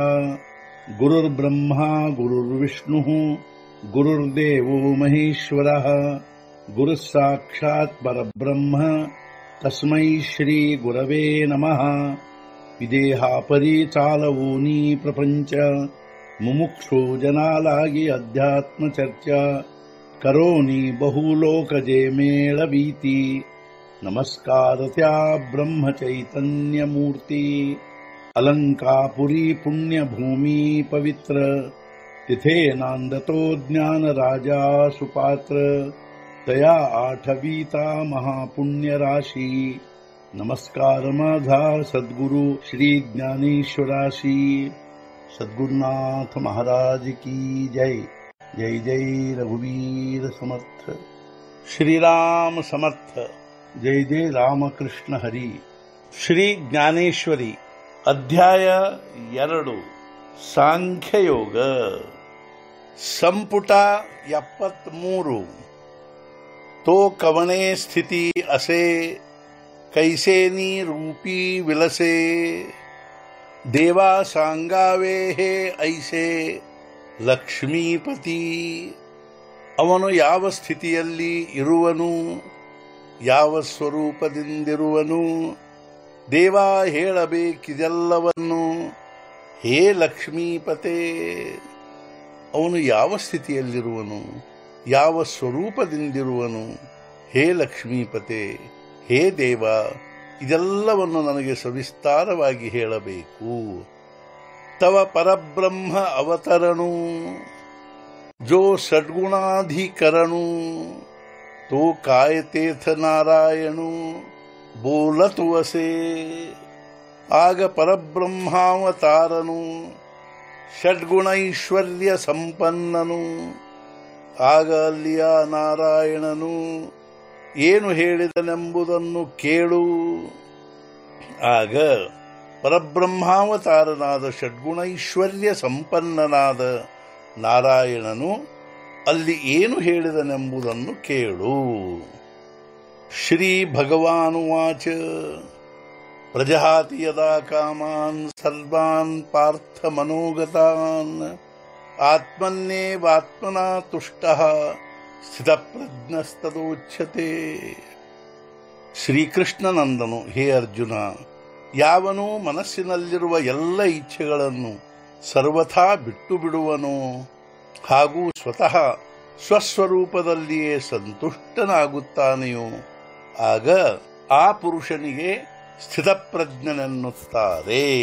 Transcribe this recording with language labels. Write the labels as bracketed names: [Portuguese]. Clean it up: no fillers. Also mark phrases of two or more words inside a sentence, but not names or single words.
[Sanskrit] गुरुर्ब्रह्मा गुरुर्विष्णुः गुरुर्देवो महेश्वरः गुरुः साक्षात् परब्रह्म तस्मै श्री गुरवे नमः। [Marathi] विदेहापरि चालवूनी प्रपंच मुमुक्षु जनालागी अध्यात्म चर्चा करोनी बहुलोकजे मेळवीती। नमस्कार त्या ब्रह्म चैतन्य मूर्ती अलंकापुरी पुण्यभूमी पवित्र तिथे नांदतो ज्ञान राजा सुपात्र तया आठवीता महापुण्य राशी। नमस्कार माझा सद्गुरु श्री ज्ञानेश्वराशी। [Hindi] सद्गुरुनाथ महाराज की जय। [Marathi] जय जय रघुवीर समर्थ। श्रीराम समर्थ। जय जय रामकृष्ण हरी। [Kannada] ಶ್ರೀ ಜ್ಞಾನೇಶ್ವರಿ ಅಧ್ಯಾಯ 2 ಸಾಂಖ್ಯಯೋಗ ಸಂಪುಟ 73 [Marathi] तो कवणे स्थिती असे कैसेनी रूपी विलसे देवा सांगावे हे ऐसे ಲಕ್ಷ್ಮೀಪತಿ। [Kannada] ಅವನು ಯಾವ ಸ್ಥಿತಿಯಲ್ಲಿ ಇರುವನು, ಯಾವ ಸ್ವರೂಪದಿಂದಿರುವನು, ದೇವ ಹೇಳಬೇಕಿದೆಲ್ಲವನ್ನು ಹೇ ಲಕ್ಷ್ಮೀಪತೆ। ಅವನು ಯಾವ ಸ್ಥಿತಿಯಲ್ಲಿರುವನು, ಯಾವ ಸ್ವರೂಪದಿಂದಿರುವನು, ಹೇ ಲಕ್ಷ್ಮೀಪತೆ, ಹೇ ದೇವ, ಇದೆಲ್ಲವನ್ನು ನನಗೆ ಸವಿಸ್ತಾರವಾಗಿ ಹೇಳಬೇಕು। [Marathi] तव परब्रह्म अवतरणु जो षड्गुणाधिकरणु तो काय तीर्थ नारायणु बोलत वसे। [Kannada] ಆಗ ಪರಬ್ರಹ್ಮಾವತಾರನು ಷಡ್ಗುಣೈಶ್ವರ್ಯ ಸಂಪನ್ನನು ಆಗ ಅಲ್ಲಿಯ ನಾರಾಯಣನು ಏನು ಹೇಳಿದನೆಂಬುದನ್ನು ಕೇಳು। ಆಗ ಪರಬ್ರಹ್ಮಾವತಾರನಾದ ಷಡ್ಗುಣೈಶ್ವರ್ಯ ಸಂಪನ್ನನಾದ ನಾರಾಯಣನು ಅಲ್ಲಿ ಏನು ಹೇಳಿದನೆಂಬುದನ್ನು ಕೇಳು। [Sanskrit] ಶ್ರೀ ಭಗವಾನುವಾಚ ಪ್ರಜಹಾತಿ ಯದಾ ಕಾಮಾನ್ ಸರ್ವಾನ್ ಪಾರ್ಥ ಮನೋಗತಾನ್ ಆತ್ಮನ್ನೇವಾತ್ಮನಾ ತುಷ್ಟಃ ಸ್ಥಿತಪ್ರಜ್ಞಸ್ತದೋಚ್ಯತೆ। [Kannada] ಶ್ರೀಕೃಷ್ಣನಂದನು, ಹೇ ಅರ್ಜುನ, ಯಾವನು ಮನಸ್ಸಿನಲ್ಲಿರುವ ಎಲ್ಲ ಇಚ್ಛೆಗಳನ್ನು ಸರ್ವಥಾ ಬಿಟ್ಟು ಬಿಡುವನೋ ಹಾಗೂ ಸ್ವತಃ ಸ್ವಸ್ವರೂಪದಲ್ಲಿಯೇ ಸಂತುಷ್ಟನಾಗುತ್ತಾನೆಯೋ ಆಗ ಆ ಪುರುಷನಿಗೆ ಸ್ಥಿತಪ್ರಜ್ಞನೆನ್ನುತ್ತಾರೆ।